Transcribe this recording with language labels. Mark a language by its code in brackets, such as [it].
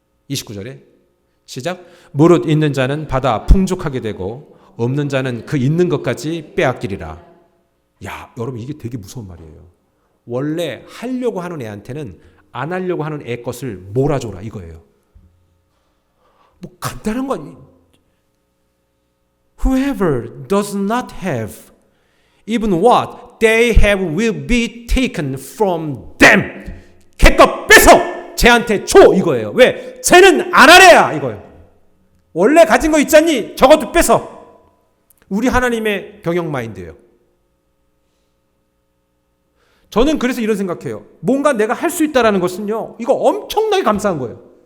[ko] 29절에 시작. 무릇 있는 자는 받아 풍족하게 되고 없는 자는 그 있는 것까지 빼앗기리라. 야, 여러분 이게 되게 무서운 말이에요. 원래 하려고 하는 애한테는 안 하려고 하는 애 것을 몰아줘라, 이거예요. 뭐 간단한 건, [en] Whoever does not have, even what they have will be taken from them. [ko] 걔것 뺏어 쟤한테 줘, 이거예요. 왜? 쟤는 안 하래야, 이거예요. 원래 가진 거 있잖니, 저것도 뺏어. 우리 하나님의 경영 마인드예요. 저는 그래서 이런 생각해요. 뭔가 내가 할 수 있다는 것은요, 이거 엄청나게 감사한 거예요.